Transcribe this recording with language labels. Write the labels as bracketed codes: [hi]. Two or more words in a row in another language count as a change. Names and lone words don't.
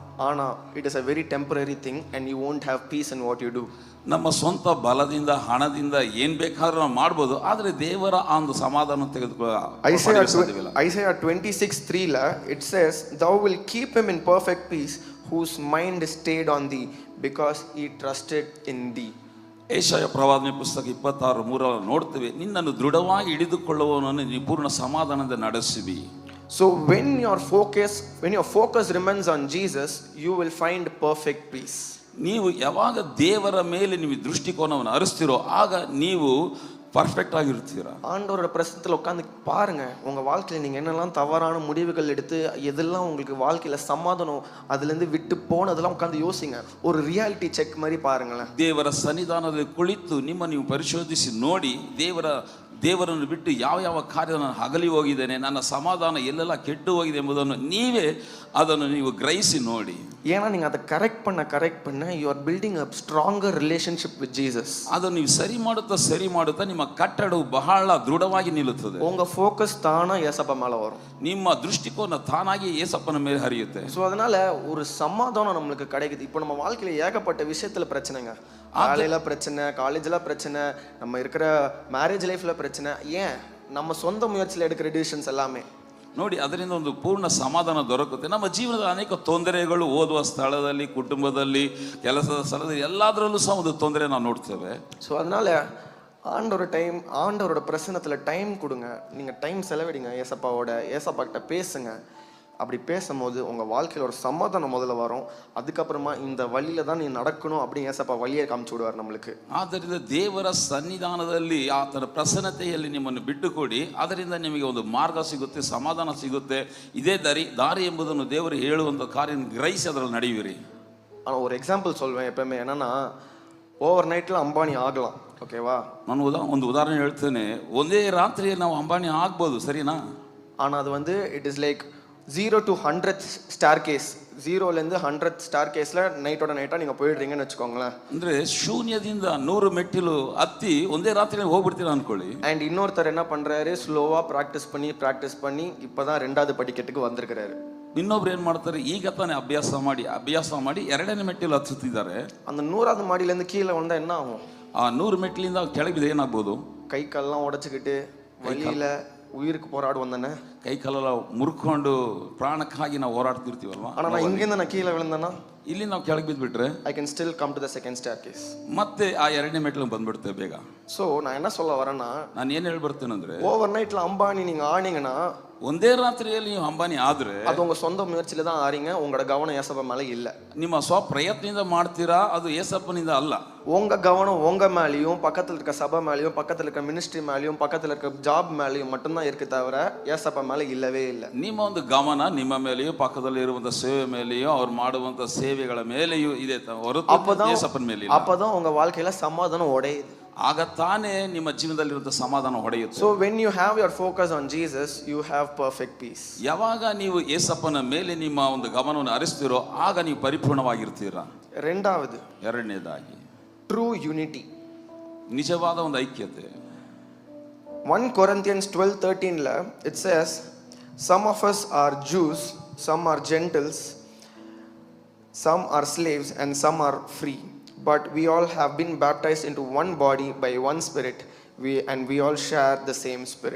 [en] ஆனால் it is a very temporary thing and you won't have peace in what you do. [kn] ನಮ್ಮ ಸ್ವಂತ ಬಲದಿಂದ ಹಣದಿಂದ ಏನು ಬೇಕಾದ್ರೂ ನಾವು ಮಾಡ್ಬೋದು, ಆದರೆ ದೇವರ ಆ ಒಂದು ಸಮಾಧಾನ ತೆಗೆದುಕೊಳ್ಳ. [en] ಐಸೈಯಾ 26:3 it says, thou will keep him in perfect peace whose mind is stayed on thee because he trusted in thee. [kn] ಏಷಯ ಪ್ರವಾದನೆ ಪುಸ್ತಕ 26:3 ನೋಡ್ತೇವೆ, ನಿನ್ನನ್ನು ದೃಢವಾಗಿ ಹಿಡಿದುಕೊಳ್ಳುವವನನ್ನು ನೀ ಪೂರ್ಣ ಸಮಾಧಾನದಿಂದ ನಡೆಸುವಿ. [en] So when your focus remains on Jesus, you will find perfect peace. [kn] ನೀವು ಯಾವಾಗ ದೇವರ ಮೇಲೆ ನೀವು ದೃಷ್ಟಿಕೋನವನ್ನು ಹರಿಸ್ತಿರೋ ಆಗ ನೀವು பர்ஃபெக்ட் ஆகிருத்தீரா. [ta] ஆண்டவரோட பிரசன்னத்தில் உட்காந்து பாருங்க, உங்க வாழ்க்கையில் நீங்க என்னெல்லாம் தவறான முடிவுகள் எடுத்து எதெல்லாம் உங்களுக்கு வாழ்க்கையில சமாதானம் அதுலேருந்து விட்டு போனதெல்லாம் உட்காந்து யோசிங்க. ஒரு [en] reality check [ta] மாதிரி பாருங்களேன். [kn] ದೇವರ ಸನ್ನಿಧಾನದಲ್ಲಿ ಕುಳಿತು ನಿಮ್ಮ ನೀವು ಪರಿಶೋಧಿಸಿ ನೋಡಿ, ದೇವರನ್ನು ಬಿಟ್ಟು ಯಾವ ಕಾರ್ಯ ನಾನು ಅಗಲಿ ಹೋಗಿದ್ದೇನೆ, ನನ್ನ ಸಮಾಧಾನ ಎಲ್ಲೆಲ್ಲ ಕೆಟ್ಟು ಹೋಗಿದೆ ಎಂಬುದನ್ನು ನೀವೇ ಅದನ್ನು ನೀವು ಗ್ರಹಿಸಿ ನೋಡಿ. [ta] ஏன்னா நீங்க அதை கரெக்ட் பண்ண [en] you are building a stronger relationship with Jesus. [kn] ಅದನ್ನು ನೀವು ಸರಿ ಮಾಡುತ್ತಾ ನಿಮ್ಮ ಕಟ್ಟಡವು ಬಹಳ ದೃಢವಾಗಿ ನಿಲ್ಲುತ್ತದೆ. [ta] உங்க ஃபோக்கஸ் தானா ஏசப்பா மேல வரும். [kn] ನಿಮ್ಮ ದೃಷ್ಟಿಕೋನ ತಾನಾಗಿ ஏசப்பನ ಮೇಲೆ ಹರಿಯುತ್ತೆ. [ta] ஸோ அதனால ஒரு சமாதானம் நம்மளுக்கு கிடைக்குது. இப்போ நம்ம வாழ்க்கையில ஏகப்பட்ட விஷயத்துல பிரச்சனைங்க. வேலையில பிரச்சனை, காலேஜ்ல பிரச்சனை, நம்ம இருக்கிற [en] marriage lifeல [ta] பிரச்சனை. ஏன் நம்ம சொந்த முயற்சியில் எடுக்கிற டிசிஷன்ஸ் எல்லாமே [kn] ನೋಡಿ, ಅದರಿಂದ ಒಂದು ಪೂರ್ಣ ಸಮಾಧಾನ ದೊರಕುತ್ತೆ. ನಮ್ಮ ಜೀವನದ ಅನೇಕ ತೊಂದರೆಗಳು ಓದುವ ಸ್ಥಳದಲ್ಲಿ, ಕುಟುಂಬದಲ್ಲಿ, ಕೆಲಸದ ಸ್ಥಳದಲ್ಲಿ ಎಲ್ಲದರಲ್ಲೂ ಸಹ ಒಂದು ತೊಂದರೆ ನಾವು ನೋಡ್ತೇವೆ. [ta] ஸோ அதனால ஆண்டவரோட பிரசன்னத்தில் டைம் கொடுங்க. நீங்கள் டைம் செலவிடுங்க, ஏசப்பா கிட்ட பேசுங்க. அப்படி பேசும்போது உங்கள் வாழ்க்கையில் ஒரு சமாதானம் முதல்ல வரும். அதுக்கப்புறமா இந்த வழியில தான் நீ நடக்கணும் அப்படின்னு ஏசப்பா வழியை காமிச்சு விடுவார் நம்மளுக்கு. [kn] ಆದ್ದರಿಂದ ದೇವರ ಸನ್ನಿಧಾನದಲ್ಲಿ ಆತನ ಪ್ರಸನ್ನತೆಯಲ್ಲಿ ನಿಮ್ಮನ್ನು ಬಿಟ್ಟುಕೊಡಿ. ಅದರಿಂದ ನಿಮಗೆ ಒಂದು ಮಾರ್ಗ ಸಿಗುತ್ತೆ, ಸಮಾಧಾನ ಸಿಗುತ್ತೆ. ಇದೇ ದಾರಿ ಎಂಬುದನ್ನು ದೇವರು ಹೇಳುವಂಥ ಕಾರ್ಯ ಗ್ರಹಿಸಿ ಅದರಲ್ಲಿ ನಡೆಯುವಿರಿ. [ta] ஆனால் ஒரு எக்ஸாம்பிள் சொல்வேன் எப்பவுமே, என்னன்னா ஓவர் நைட்டில் அம்பானி ஆகலாம், ஓகேவா? [kn] ನಾನು ಒಂದು ಉದಾಹರಣೆ ಹೇಳ್ತೇನೆ. ಒಂದೇ ರಾತ್ರಿಯಲ್ಲಿ ನಾವು ಅಂಬಾನಿ ಆಗ್ಬೋದು, ಸರಿನಾ? [ta] ஆனால் அது வந்து [en] it is like 0 to 100 stair case. [ta] 0லேருந்து 100 ஸ்டார் கேஸில் நைட்டோட நைட்டாக நீங்கள் போயிடுறீங்கன்னு வச்சுக்கோங்களேன். [kn] ಅಂದರೆ ಶೂನ್ಯದಿಂದ 100 ಮೆಟ್ಟಿಲು ಹತ್ತಿ ಒಂದೇ ರಾತ್ರಿಯಲ್ಲಿ ಹೋಗ್ಬಿಡ್ತೀರಾ ಅನ್ಕೊಳ್ಳಿ. [ta] அண்ட் இன்னொருத்தர் என்ன பண்ணுறாரு, ஸ்லோவாக ப்ராக்டிஸ் பண்ணி இப்போ தான் 2வது படிக்கட்டுக்கு வந்திருக்கிறாரு. [kn] ಇನ್ನೊಬ್ರು ಏನು ಮಾಡ್ತಾರೆ, ಈಗ ತಾನೇ ಅಭ್ಯಾಸ ಮಾಡಿ 2ನೇ ಮೆಟ್ಟಿಲು ಹತ್ತುತ್ತಿದ್ದಾರೆ. [ta] அந்த 100வது மாடியிலேருந்து கீழே வந்தால் என்ன ஆகும்? [kn] ಆ 100 ಮೆಟ್ಟಿಲಿಂದ ಕೆಳಗೆ ಬಿದ್ದರೆ ಏನಾಗ್ಬೋದು? [ta] கை கால்லாம் உடச்சிக்கிட்டு வழியில் உயிருக்கு போராடுவோம் தானே. [kn] ಕೈ ಕಾಲೆಲ್ಲ ಮುರ್ಕೊಂಡು ಪ್ರಾಣಕ್ಕಾಗಿ ನಾವು ಹೋರಾಡ್ತಿರ್ತೀವಲ್ವಾ. [ta] ஆனால் நான் இங்கேருந்து நான் கீழே விழுந்தேன்னா [kn] ಇಲ್ಲಿ ನಾವು ಕೆಳಗೆ ಬಿದ್ದುಬಿಟ್ರೆ [en] I can still come to the second stair case. [kn] ಮತ್ತೆ ಆ 2ನೇ ಮೆಟ್ಟಿಲು ಬಂದ್ಬಿಡ್ತೇವೆ ಬೇಗ. [ta] ஸோ நான் என்ன சொல்ல வரேன்னா, [kn] ನಾನು ಏನು ಹೇಳಿ ಬರ್ತೇನೆಂದ್ರೆ, [ta] ஓவர் நைட்டில் அம்பானி நீங்கள் ஆனீங்கன்னா, [kn] ಒಂದೇ ರಾತ್ರಿಯಲ್ಲಿ ನೀವು ಅಂಬಾನಿ ಆದ್ರೆ [ta] அது உங்கள் சொந்த முயற்சியில தான் ஆறீங்க. உங்களோட கவனம் ஏசப்பா மேலே இல்லை. [kn] ನಿಮ್ಮ ಸ್ವಪ್ರಯತ್ನದಿಂದ ಮಾಡ್ತೀರಾ, ಅದು ಏಸಪ್ಪನಿಂದ ಅಲ್ಲ. [ta] உங்கள் கவனம் உங்கள் மேலேயும், பக்கத்தில் இருக்க சபை மேலேயும், பக்கத்தில் இருக்க மினிஸ்ட்ரி மேலேயும், பக்கத்தில் இருக்க ஜாப் மேலேயும் மட்டும்தான் இருக்கு தவிர ஏசப்பா மேலே இல்லவே இல்லை. [kn] ನಿಮ್ಮ ಒಂದು ಗಮನ ನಿಮ್ಮ ಮೇಲೆಯೂ, ಪಕ್ಕದಲ್ಲಿ ಇರುವಂತ ಸೇವೆ ಮೇಲೆಯೂ, ಅವ್ರು ಮಾಡುವಂತ ಸೇವೆಗಳ ಮೇಲೆಯೂ ಇದೆ ಹೊರತು ಏಸಪ್ಪನ ಮೇಲೆ ಇಲ್ಲ. [ta] அப்பதான் உங்க வாழ்க்கையில சமாதானம் உடையுது. [kn] ಆಗ ತಾನೇ ನಿಮ್ಮ ಜೀವನದಲ್ಲಿರುವಂತ ಸಮಾಧಾನ ಹೊಡೆಯುತ್ತೆ. [en] So when you have your focus on Jesus, you have perfect peace. [kn] ಯಾವಾಗ ನೀವು ಏಸಪ್ಪನ ಮೇಲೆ ನಿಮ್ಮ ಒಂದು ಗಮನವನ್ನು ಹರಿಸ್ತೀರೋ ಆಗ ನೀವು ಪರಿಪೂರ್ಣವಾಗಿರ್ತೀರಾ. ಎರಡನೇದಾಗಿ [en] true unity, [kn] ನಿಜವಾದ ಒಂದು ಐಕ್ಯತೆ. [en] 1 Corinthians 12:13 it says, some of us are Jews, some are Gentiles, some are slaves and some are free, but we all have been baptized into one body by one spirit, and we all share the same spirit.